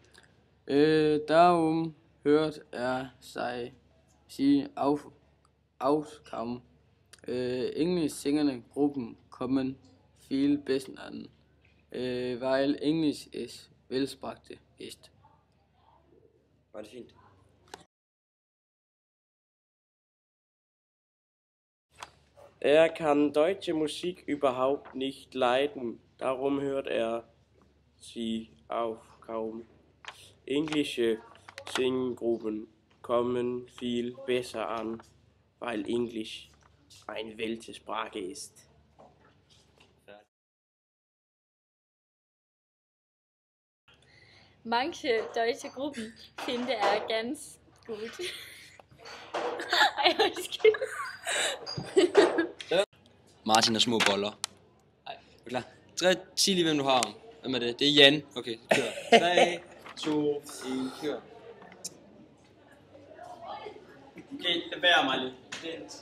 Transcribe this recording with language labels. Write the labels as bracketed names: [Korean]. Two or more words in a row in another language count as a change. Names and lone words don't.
[German] Darum hört er sie auch kaum. Englisch singende Gruppen kommen viel besser an, weil Englisch ist Weltsprache ist. [Danish] Var det fint? [German] Er kann deutsche Musik überhaupt nicht leiden, darum hört er sie auch kaum. Englische Singgruppen kommen viel besser an, weil Englisch eine Weltsprache ist. Manche deutsche Gruppen finde er ganz gut. [Danish] Martin og små boller. Ej, er du klar? Sig lige, hvem du har. Hvem er det? Det er Jan. Okay, kør. 3, 2, 1, kør. Okay, det bærer mig lidt. Vent.